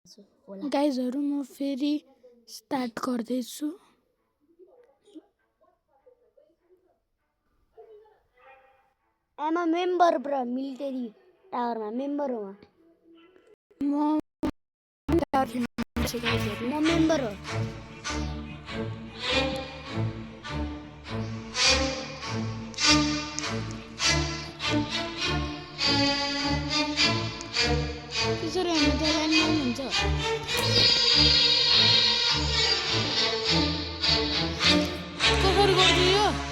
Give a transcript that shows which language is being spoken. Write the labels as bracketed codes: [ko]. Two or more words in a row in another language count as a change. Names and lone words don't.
[ne] गाइजहरु म फेरि स्टार्ट गर्दैछु। [en] I'm a member bro, military tower ma member ho [ne] म member ho त्यसरी हामी त ल्यान्डमाइन हुन्छ। कसरी गर्छु यो?